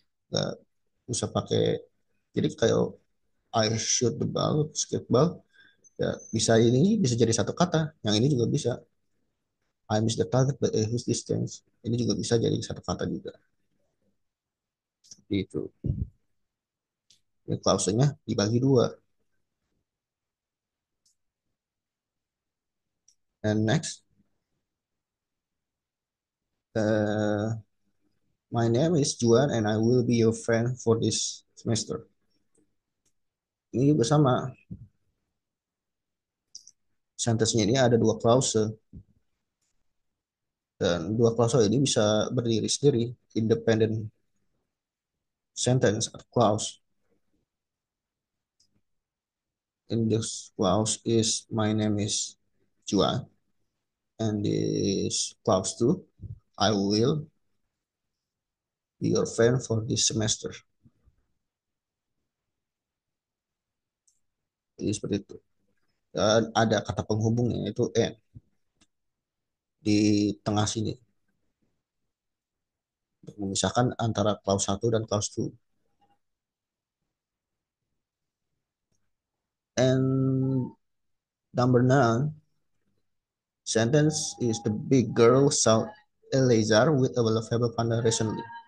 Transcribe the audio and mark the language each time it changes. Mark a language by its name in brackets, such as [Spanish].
[Indonesian] Nggak bisa pakai, jadi kayak [English] I shoot the ball, basketball, [Indonesian] ya bisa ini bisa jadi satu kata. Yang ini juga bisa [English] I miss the target by a huge distance. [Indonesian] Ini juga bisa jadi satu kata juga. Seperti itu. Ini klausenya dibagi dua. [English] And next, uh, my name is Juan and I will be your friend for this semester. [Indonesian] Ini juga sama. Sentence-nya ini ada dua klause. Dan dua klause ini bisa berdiri sendiri. [English] Independent sentence atau clause. In this clause is my name is Juan. And this clause too, I will be your friend for this semester. [Indonesian] Jadi seperti itu. Dan ada kata penghubungnya yaitu and di tengah sini untuk memisahkan antara clause 1 dan clause 2. [English] And number 9 sentence is the big girl saw a lizard with a lovable panda recently.